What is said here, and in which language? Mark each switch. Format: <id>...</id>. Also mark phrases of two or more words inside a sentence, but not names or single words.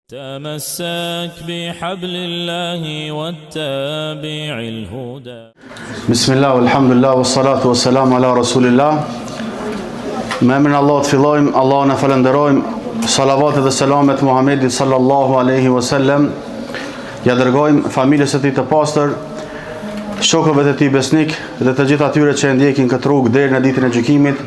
<ar>تمسك بحبل الله واتبع الهدى. بسم الله والحمد لله والصلاة والسلام على رسول الله.</ar> <sq>Me emrin Allah të fillojmë, Allahun e falenderojmë, salavatet dhe selamet Muhammedit</sq> <ar>صلى الله عليه وسلم.</ar> <sq>Ja dërgojmë familjes së tij të pastër, shokëve të tij besnik dhe të gjithë atyre që e ndjekin këtë rrugë deri në ditën e gjykimit.</sq>